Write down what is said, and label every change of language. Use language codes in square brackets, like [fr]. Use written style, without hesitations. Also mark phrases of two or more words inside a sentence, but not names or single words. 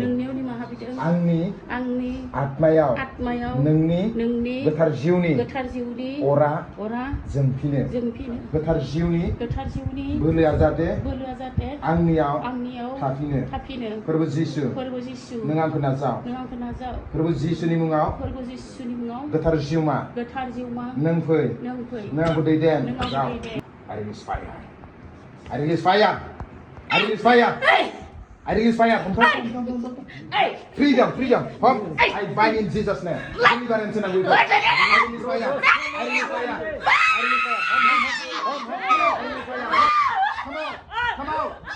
[brx] आंनि आत्मायाव नोंनि गोथार जिउनि अरा जोंफिनो गोथार जिउनि बोलोआ जाहाथे आंनियाव थाफिनो फोरबो जिसु नों आंखौ नाजाव फोरबो जिसुनि मुङाव गोथार जिउमा नों फै नों आंखौ दैदेन [en] I release fire freedom I bind in Jesus name deliverance in the I release fire come out